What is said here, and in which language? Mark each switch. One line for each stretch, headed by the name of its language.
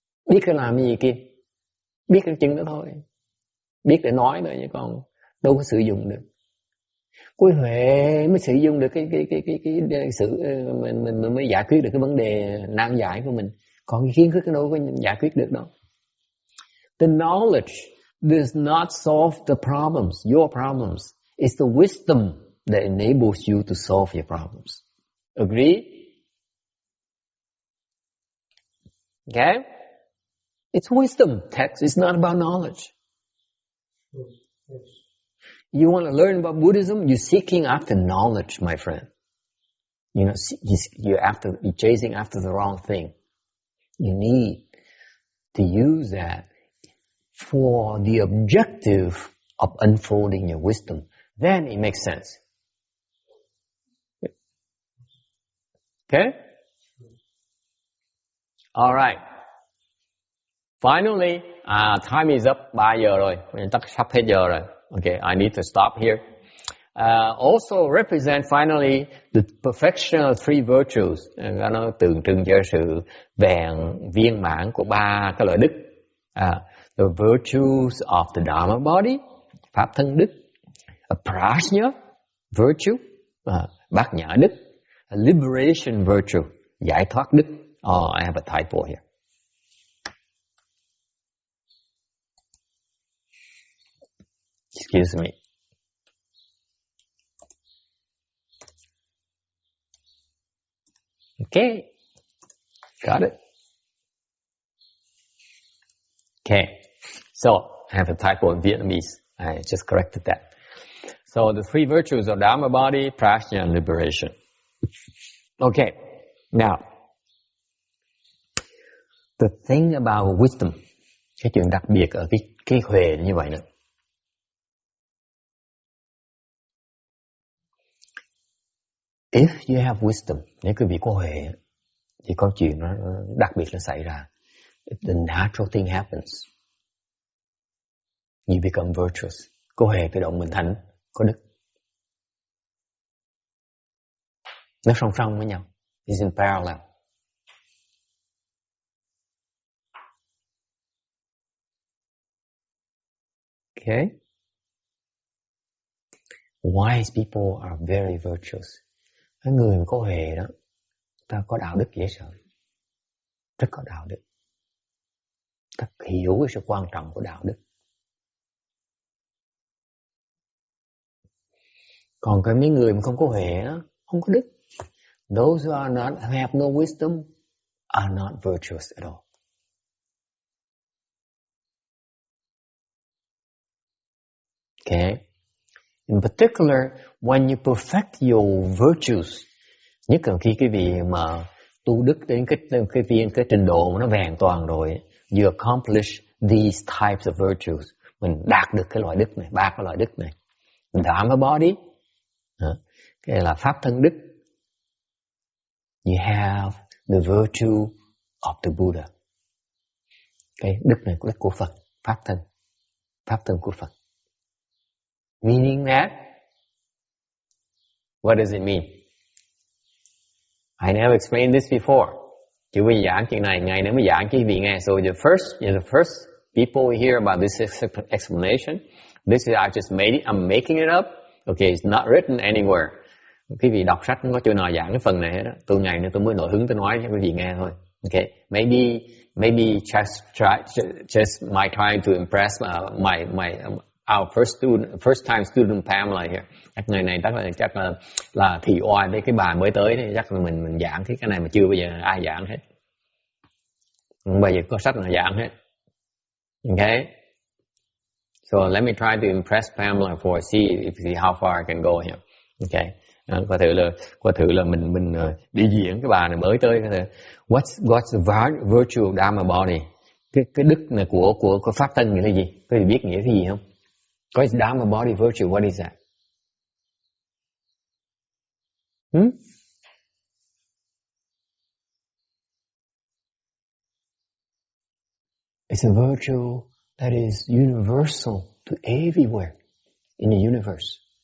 Vietnamese: Biết cái làm cái gì kia, biết cái chừng đó thôi, biết để nói thôi, chứ còn đâu có sử dụng được. Cái huệ mới sử dụng được cái sự mình mới giải quyết được cái vấn đề nan giải của mình. Còn cái kiến thức nó đâu có giải quyết được đâu.
English: The knowledge does not solve the problems, your problems. It's the wisdom that enables you to solve your problems. Agree? Okay? It's wisdom text. It's not about knowledge. You want to learn about Buddhism? You're seeking after knowledge, my friend. You know, you're chasing after the wrong thing. You need to use that for the objective of unfolding your wisdom. Then it makes sense. Okay? All right. Finally, time is up.
Vietnamese: 3 giờ rồi. Chắc sắp hết giờ rồi.
English: Okay, I need to stop here. Also represent finally the perfection of 3 virtues.
Vietnamese: Nó tượng trưng cho sự viên mãn của 3 cái loại đức.
English: The virtues of the Dharma body,
Vietnamese: pháp thân đức.
English: A prajna virtue,
Vietnamese: bát nhã đức.
English: A liberation virtue,
Vietnamese: giải thoát đức.
English: Oh, I have a typo here. Excuse me. Okay, got it. Okay, so I have a typo in Vietnamese. I just corrected that. So the 3 virtues of Dharma body, prajna, and liberation. Okay, now the thing about wisdom,
Vietnamese: cái chuyện đặc biệt ở cái huệ như vậy nữa.
English: If you have wisdom,
Vietnamese: nếu quý vị có huệ, thì có chuyện nó đặc biệt nó xảy ra.
English: The natural thing happens. You become virtuous.
Vietnamese: Có huệ tự động mình thành có đức. Nó song song với nhau.
English: It's in parallel. Okay? Wise people are very virtuous.
Vietnamese: Cái người mà có huệ đó, ta có đạo đức dễ sợ. Rất có đạo đức. Ta hiểu cái sự quan trọng của đạo đức. Còn cái mấy người mà không có huệ đó, không có đức.
English: Those who have no wisdom are not virtuous at all. Okay? In particular, when you perfect your virtues,
Vietnamese: nhất là khi cái vị mà tu đức đến cái trình độ mà nó vẹn toàn rồi,
English: you accomplish these types of virtues.
Vietnamese: Mình đạt được cái loại đức này, 3 cái loại đức này. Dharma body, cái là pháp thân đức.
English: You have the virtue of the Buddha.
Vietnamese: Cái đức này của đức của Phật, pháp thân của Phật.
English: Meaning that, what does it mean? I never explained this before.
Vietnamese: Chứ bây giảng chuyện này, ngày nữa mới giảng cho quý vị nghe.
English: So the first people hear about this explanation. This is I'm making it up. Okay, it's not written anywhere.
Vietnamese: Quý vị đọc sách không có chỗ nào giảng cái phần này hết đó. Tôi ngày nữa tôi mới nổi hứng tôi nói cho quý vị nghe thôi.
English: Okay, maybe just my trying to impress our first time student Pamela here.
Vietnamese: Chắc ngày này chắc là thị oai với cái bà mới tới đấy, chắc là mình giảng cái này mà chưa bao giờ ai giảng hết. Không bao giờ có sách nào giảng hết.
English: Okay? So let me try to impress Pamela for see how far I can go here. Okay?
Vietnamese: Coi thử là mình đi diễn cái bà này mới tới.
English: What's the virtue of Dharma body?
Vietnamese: Cái đức này của pháp thân nghĩa là gì? Có thể biết nghĩa cái gì không?
English: What is Dharma body virtue? What is that? It's a virtue that is universal to everywhere in the universe.